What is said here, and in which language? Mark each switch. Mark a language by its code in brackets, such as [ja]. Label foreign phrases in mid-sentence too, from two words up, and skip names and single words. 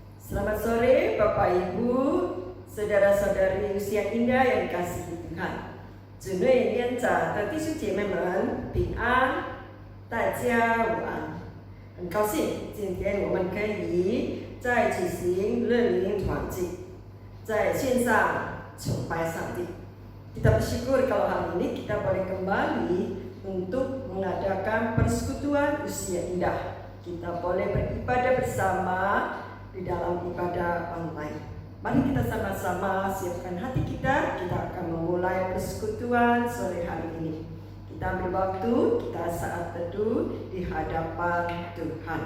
[id] Selamat sore Bapak Ibu, saudara-saudari usia indah yang dikasihi Tuhan. [zh] 主内连长的弟兄姐妹们平安，大家午安。很高兴今天我们可以再举行乐龄团聚，在线上崇拜上帝。 [id] Kita bersyukur kalau hari ini kita boleh kembali untuk mengadakan persekutuan usia indah. Kita boleh beribadah bersama di dalam ibadah online. Mari kita sama-sama siapkan hati kita akan memulai persekutuan sore hari ini. Kita ambil waktu, kita saat teduh di hadapan Tuhan.